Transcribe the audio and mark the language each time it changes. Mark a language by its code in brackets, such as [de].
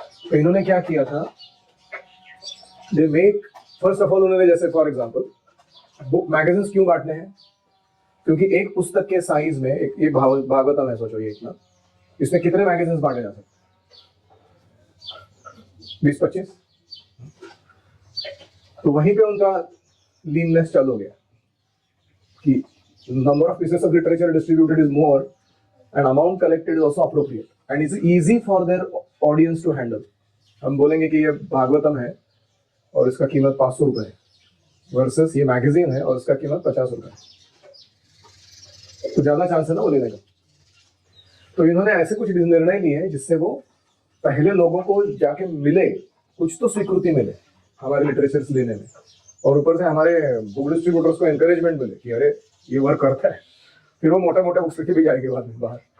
[hi] तो इन्होंने क्या किया था, [en] they make, first of all [hi] उन्होंने, जैसे फॉर एग्जांपल बुक मैगजीन्स क्यों बांटने हैं? क्योंकि एक पुस्तक के साइज में, एक ये भागवतम है, सोचो ये इतना, इसमें कितने मैगजीन्स बांटे जा सकते हैं? 20-25। तो वहीं पे उनका लीननेस चालू हो गया कि [en] number of pieces of literature distributed is more and amount collected is also appropriate and it's easy for their audience to handle। [hi] हम बोलेंगे कि ये भागवतम है और इसका कीमत 500 रुपए है, वर्सेस ये मैगजीन है और इसका कीमत 50 रुपए है, तो ज्यादा चांस है ना वो लेने का। तो इन्होंने ऐसे कुछ निर्णय लिए हैं जिससे वो पहले लोगों को जाके मिले, कुछ तो स्वीकृति मिले हमारे लिटरेचर लेने में, और ऊपर से हमारे बुक डिस्ट्रीब्यूटर्स को एनकरेजमेंट मिले कि अरे ये वर्क करता है, फिर वो मोटा मोटा बुक्स लिखे भी जाएंगे बाद में बाहर।